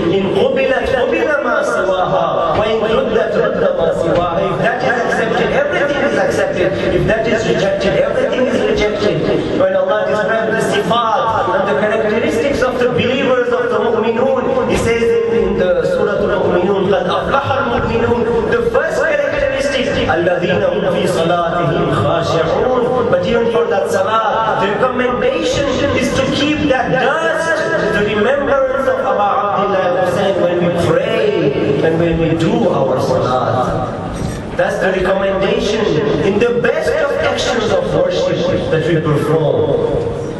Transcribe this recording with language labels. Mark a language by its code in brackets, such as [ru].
[ar] In Qubilat, Qubila ma siwaha. When Ruddat, Rudda ma siwaha. [en] If that is accepted, everything is accepted. If that is rejected, everything is rejected. When Allah describes the sifat and the characteristics of the believers of the mu'minun, He says in the Surah Al-Mu'minun, [ar] قَدْ أَفْلَحَ الْمُؤْمِنُونَ. [en] The first characteristic, [ar] الَّذِينَ هُمْ فِي صَلَاتِهِمْ خَاشِعُونَ. [en] But even for that salah, the recommendation is to keep that dust, the remembrance of Abu Abdullah Hussein when we pray and when we do our salah. That's the recommendation in the best of actions of worship that we perform.